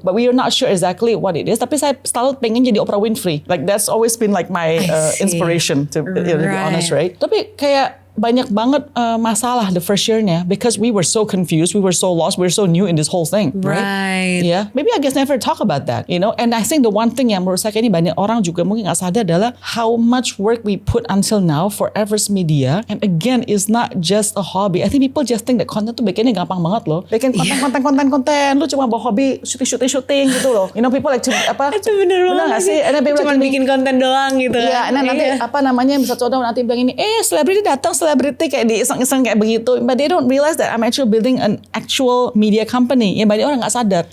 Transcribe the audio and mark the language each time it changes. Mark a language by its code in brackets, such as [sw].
[en] But we are not sure exactly what it is. [id] Tapi saya selalu pengen jadi Oprah Winfrey. [en] Like that's always been like my inspiration to be honest, right? [id] Tapi kayak banyak banget masalah [en] the first year-nya because we were so confused, we were so lost, we were so new in this whole thing, right? Yeah, maybe I guess never talk about that, you know. And I think the one thing [id] yang menurut saya ini banyak orang juga mungkin nggak sadar adalah [en] how much work we put until now for Everest Media. And again, it's not just a hobby. I think people just think that content [id] tuh bikinnya gampang banget loh. Bikin konten, lu cuma bawa hobi shooting gitu loh. [en] You know, people like to [id] Itu bener nggak sih? Cuma bikin konten doang gitu. Iya, nanti apa namanya bisa contoh nanti bilang ini, selebriti datang, selebriti kayak diiseng-iseng kayak begitu, [en] but they don't realize that I'm actually building an actual media company. [id] Ya banyak orang nggak sadar.